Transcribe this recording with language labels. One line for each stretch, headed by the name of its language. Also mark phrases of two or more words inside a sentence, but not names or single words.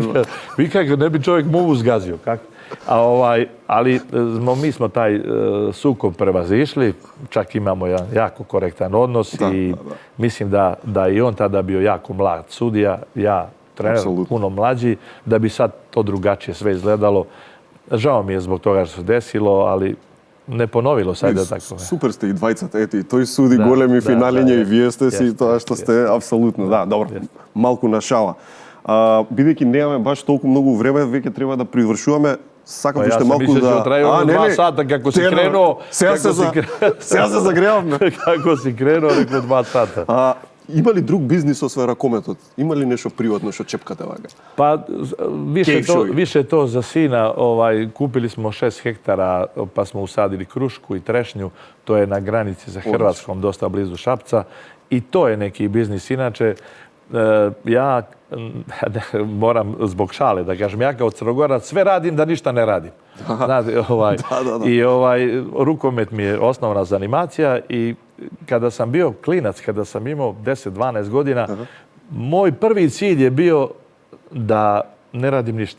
Serbian: Vi kako ne bi čovjek muvu zgazio, kako? Ali mi smo taj sukob prevazišli, čak imamo jedan jako korektan odnos i mislim da i on tada bio jako mlad sudija, ja trener, puno mlađi, da bi sad to drugačije sve izgledalo. Žao mi je zbog toga što se desilo, ali не поновило се да така.
Macedonian: Супер сте и двајцата, ето и тој суди големи финалиња и вие сте си тоа што сте апсолутно. Да, добро. Малку на шала. Бидејќи немаме баш толку многу време, веќе треба да привршуваме. Сакам уште малку да...
Serbian: Ја не 2 сата како си кренуо.
Macedonian: Сега се загревавме. Како си кренуо, рекол 2 сата. Има ли друг бизнис освен ракометот? Има ли нешто приватно што чепкате вака?
Serbian: Па више то за сина, купили smo 6 hektara, pa smo usadili krušku i trešnju, to je na granici sa Hrvatskom, dosta blizu Šapca i to je neki biznis. Inače, ja moram zbog šale da kažem, ja kao Crnogorac sve radim da ništa ne radim. I rukomet mi je osnovna zanimacija i kada sam bio klinac, kada sam imao 10-12 godina, Moj prvi cilj je bio da ne radim ništa.